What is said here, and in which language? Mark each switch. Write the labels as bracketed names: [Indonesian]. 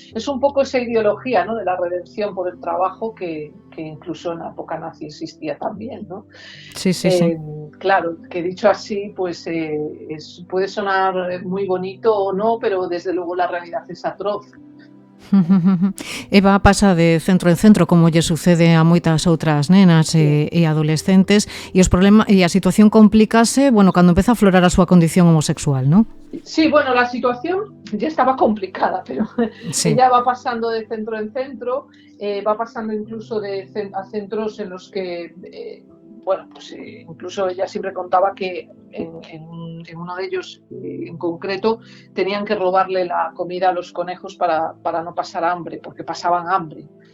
[Spanish] Es un poco esa ideología, ¿no? De la redención por el trabajo que incluso en la época nazi existía también, ¿no? Sí. Claro, que dicho así, pues puede sonar muy bonito o no, pero desde luego la realidad es atroz. [Galician] Eva pasa de centro en centro, como lle sucede a moitas outras nenas e adolescentes, e os problemas e a situación complícase, bueno, cando empeza a aflorar a súa condición homosexual, ¿no? [Spanish] Sí, bueno, la situación ya estaba complicada, pero sí. Ella va pasando de centro en centro, va pasando incluso a centros en los que bueno, pues incluso ella siempre contaba que en uno de ellos en concreto tenían que robarle la comida a los conejos para no pasar hambre, porque pasaban hambre.